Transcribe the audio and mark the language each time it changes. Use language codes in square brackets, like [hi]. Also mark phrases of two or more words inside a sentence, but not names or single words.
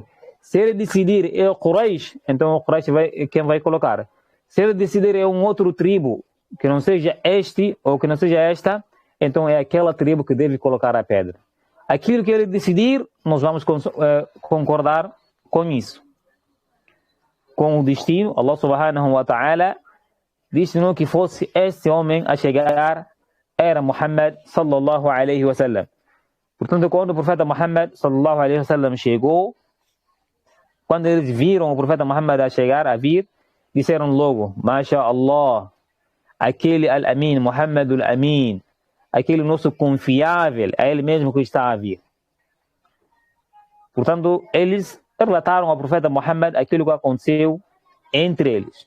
[pt] Se ele decidir é o Quraish, então o Quraish quem vai colocar. Se ele decidir é um outro tribo, que não seja este ou que não seja esta, então é aquela tribo que deve colocar a pedra. Aquilo que ele decidir, nós vamos concordar com isso. Com o destino, Allah [ar] سبحانه وتعالى [pt] destinou que fosse este homem a chegar, era Muhammad [ar] صلى الله عليه وسلم. [pt] Portanto, quando o profeta Muhammad [ar] صلى الله عليه وسلم [pt] chegou, quando eles viram o profeta Muhammad a vir, disseram logo, [ar] ما شاء الله, [pt] aquele Al-Amin, Muhammad Al-Amin, aquele nosso confiável, é ele mesmo que está a vir. Portanto, eles relataram ao profeta Muhammad aquilo que aconteceu entre eles.